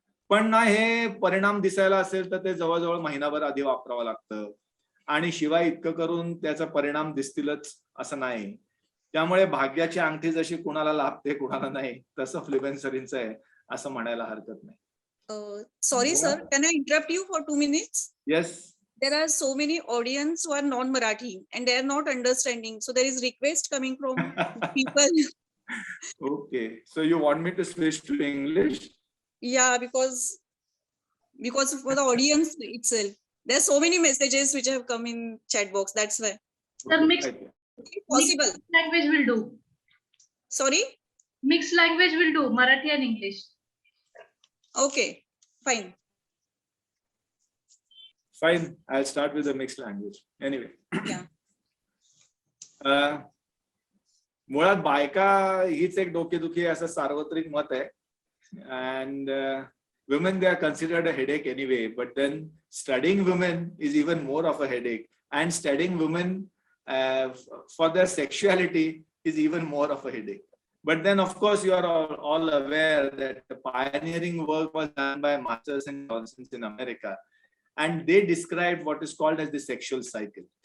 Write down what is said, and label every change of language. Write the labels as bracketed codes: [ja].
[mr] पण ना हे परिणाम दिसायला असेल तर ते जवळजवळ महिनाभर आधी वापरावं लागतं आणि शिवाय इतकं करून त्याचा परिणाम दिसतीलच असं नाही. त्यामुळे भाग्याची अंगठी जशी कुणाला लाभते कुणाला नाही, तसं फ्लिबेन्सरिनचं आहे असं म्हणायला हरकत नाही. [en] Sorry sir, can I interrupt you for 2 minutes? Yes. There are so many audience who are non-Marathi and they are not understanding. So there is request coming from people. Okay. So you want me to switch to English? Yeah, because for the audience itself. There are so many messages which have come in chat box. That's why. Sir, mixed Possible. language will do. Sorry? Mixed language will do, Marathi and English. Okay, fine. Fine. I'll start with the mixed language. Anyway. Yeah. [mr] मुळात बायका हीच एक डोकेदुखी असं सार्वत्रिक मत आहे. [en] And women, they are considered a headache anyway, but then studying women is even more of a headache, and studying women for their sexuality is even more of a headache. But then, of course, you are all aware that the pioneering work was done by Masters and Johnsons in America, and they described what is called as the sexual cycle.